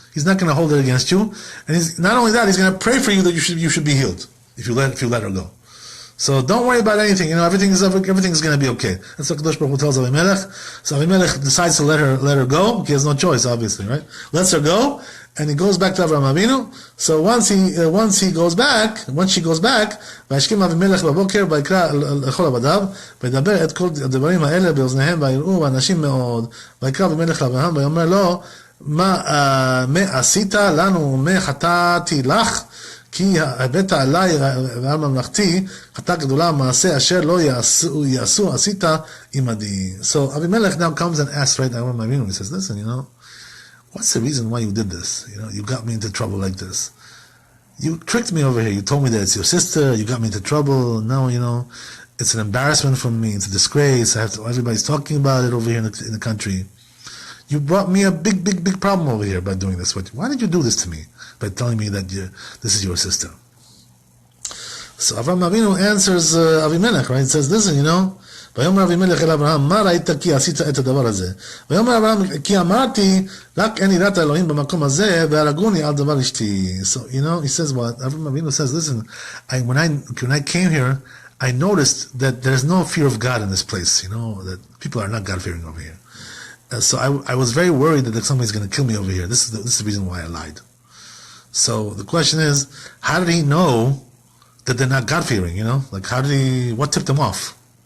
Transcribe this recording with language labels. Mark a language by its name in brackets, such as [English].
[English] He's not going to hold it against you. And he's not only that, he's going to pray for you that you should be healed if you let her go. So don't worry about anything. Everything's going to be okay. That's what Kadosh Baruch Hu tells Avimelech. So Avimelech decides to let her go. He has no choice, obviously, right? Lets her go, and he goes back to Avraham Avinu. So once she goes back, [Hebrew] Vayishkim Avimelech b'boker vayikra l'chol avadav v'yidaber et kol הדברים האלה באוזניהם ויראו ואנשים מאוד ויקרא אבימלך לאברהם ויאמר לו מה עשית לנו מה חטאתי לך כי הבאת עליי ועל ממלכתי חטא גדולה מעשה אשר לא יעשו עשית עמדי. [English] So Avimelech now comes and asks right Avraham Avinu. He says, listen, what's the reason why you did this? You got me into trouble like this. You tricked me over here. You told me that it's your sister. You got me into trouble. Now, it's an embarrassment for me. It's a disgrace. Everybody's talking about it over here in the country. You brought me a big problem over here by doing this. Why did you do this to me? By telling me that this is your sister. So Avraham Avinu answers Avimelech, right? He says, listen, [Hebrew] ויאמר אבימלך אל אברהם, מה ראית כי עשית את הדבר הזה? ויאמר אברהם, כי אמרתי, רק אין יראת אלוהים במקום הזה, והרגוני על דבר אשתי. [English] So, he says what? Avraham Avinu says, listen, when I came here, I noticed that there's no fear of God in this place, that people are not God-fearing over here. So I was very worried that somebody's going to kill me over here. This is the reason why I lied. So the question is, how did he know that they're not God-fearing, Like, what tipped him off?